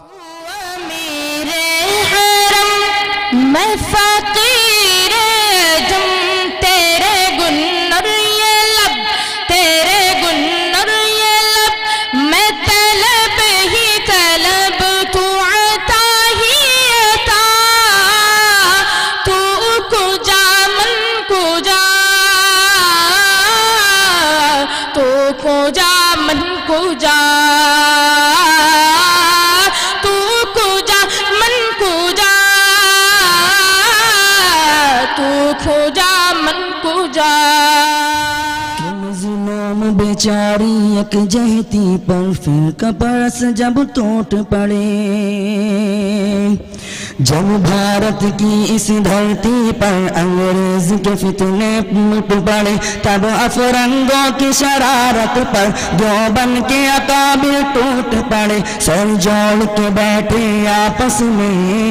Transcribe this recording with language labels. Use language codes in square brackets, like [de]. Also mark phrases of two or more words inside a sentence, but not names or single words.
[ur] امیر حرم میں فقیر جم، تیرے گنر یہ لب، تیرے گنر یہ لب، میں طلب ہی طلب، تو عطا ہی عطا، [fa] تو کجا من کجا، تو کجا من کجا، [ur] بیچاری یک جہتی پر فرقہ پرس جب ٹوٹ پڑے، جب بھارت کی اس دھرتی پر انگریز کے فتنے پھوٹ پڑے، تب افرنگوں کی شرارت پر دیوبند کے اکابر ٹوٹ پڑے، سر جوڑ کے بیٹھے آپس میں